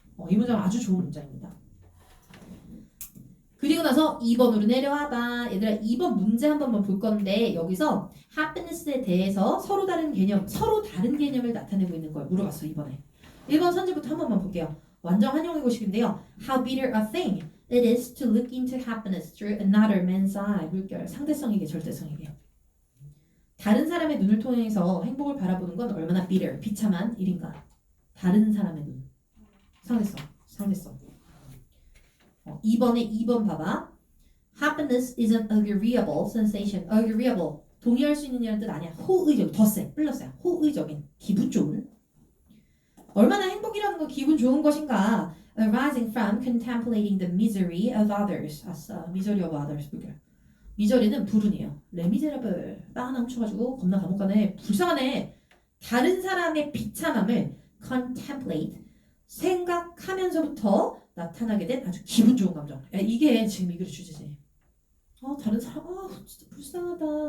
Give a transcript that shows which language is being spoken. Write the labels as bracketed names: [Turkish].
[Korean] 이 문장 아주 좋은 문장입니다. 그리고 나서 2번으로 내려와봐. 얘들아 2번 문제 한 번만 볼 건데 여기서 happiness에 대해서 서로 다른 개념을 나타내고 있는 걸 물어봤어. 1번 선지부터 한 번만 볼게요. 완전 환영의고식인데요. [English] How bitter a thing it is to look into happiness through another man's eye. [Korean] 물결 상대성이게 절대성이게. 다른 사람의 눈을 통해서 행복을 바라보는 건 얼마나 bitter, 비참한 일인가. 다른 사람의 눈. 상대성. 2번 봐봐. [English] Happiness is an agreeable sensation. agreeable. [Korean] 동의할 수 있는 이라는 뜻 아니야. 호의적, 더 세, 플러스야. 호의적인, 기분 좋은. 얼마나 행복이라는 건 기분 좋은 것인가. [English] Arising from contemplating the misery of others. [Korean] 아싸, [English] misery of others. [Korean] 미저리는 불운이에요. 레미제라블. 빵 하나 훔쳐가지고 겁나 감옥 가네. 불쌍하네. 다른 사람의 비참함을 contemplate. 생각하면서부터 나타나게 된 아주 기분 좋은 감정. 이게 지금 이 글의 주제지. 다른 사람, 진짜 불쌍하다.